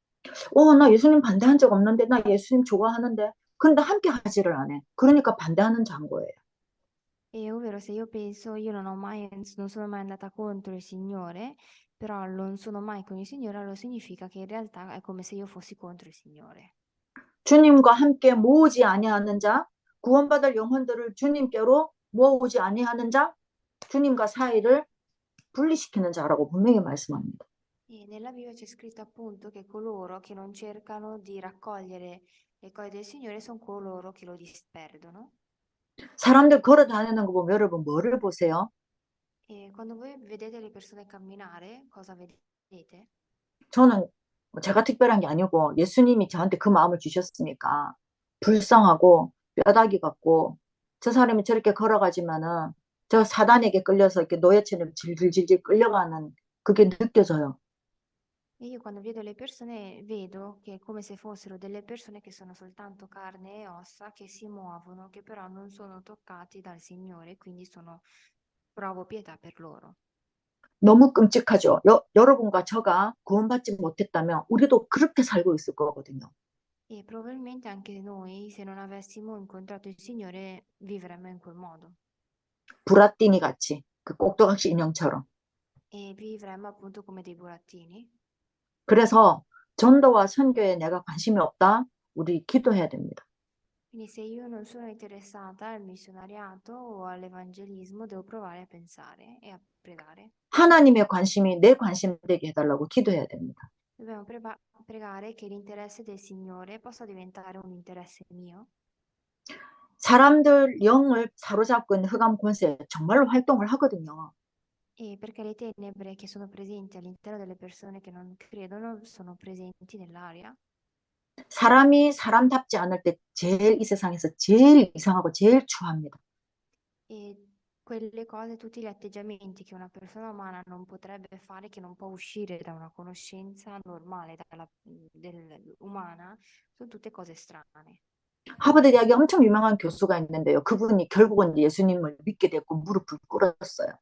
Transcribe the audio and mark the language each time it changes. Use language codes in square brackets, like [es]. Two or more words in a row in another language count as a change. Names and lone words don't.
[ko] 나 예수님 반대한 적 없는데, 나 예수님 좋아하는데. 그런데 함께 하지를 않아. 그러니까 반대하는 자인 거예요. [it] E ovvero se io penso, io non sono mai andata contro il Signore, però non sono mai con il Signore, allora significa che in realtà è come se io fossi contro il Signore. [ko] 주님과 함께 모으지 아니하는 자, 구원받을 영혼들을 주님께로 모으지 아니하는 자, 주님과 사이를 분리시키는 자라고 분명히 말씀합니다. [it] E nella Bibbia c'è scritto appunto che coloro che non cercano di raccogliere le cose del Signore sono coloro che lo disperdono. [ko] 사람들 걸어 다니는 거 보면 여러분 뭐를 보세요? [it] E quando voi vedete le persone camminare, cosa vedete? [ko] 저는 제가 특별한 게 아니고 예수님이 저한테 그 마음을 주셨으니까 불쌍하고 뼈다귀 같고 저 사람이 저렇게 걸어가지만은 저 사단에게 끌려서 이렇게 노예처럼 질질질질 끌려가는 그게 느껴져요. [it] E io quando vedo le persone vedo che è come se fossero delle persone che sono soltanto carne e ossa, che si muovono, che però non sono toccati dal Signore, quindi provo pietà per loro. [ko] 너무 끔찍하죠. 여러분과 저가 구원받지 못했다면 우리도 그렇게 살고 있을 거거든요. [it] E probabilmente anche noi, se non avessimo incontrato il Signore, vivremmo in quel modo. [ko] 부라띠니 같이 그 꼭두각시 인형처럼. [it] E vivremmo appunto come dei burattini. [ko] 그래서 전도와 선교에 내가 관심이 없다. 우리 기도해야 됩니다. [it] Quindi se io non sono interessata al missionariato o all'evangelismo, devo provare a pensare e a pregare. [ko] 하나님의 관심이 내 관심 되게 해달라고 기도해야 됩니다. [it] Dobbiamo pregare che l'interesse del Signore possa diventare un interesse mio. [ko] 사람들 영을 사로잡고 있는 흑암 권세 정말로 활동을 하거든요. [it] E perché le tenebre che sono presenti all'interno delle persone che non credono sono presenti nell'aria. [ko] 사람이 사람답지 않을 때 제일 이 세상에서 제일 이상하고 제일 추합니다. [it] E quelle cose, tutti gli atteggiamenti che una persona umana non potrebbe fare, che non può uscire da una conoscenza normale, umana, sono tutte cose strane. [ko] 하버드 대학에 엄청 유명한 교수가 있는데요. 그분이 결국은 예수님을 믿게 됐고 무릎을 꿇었어요.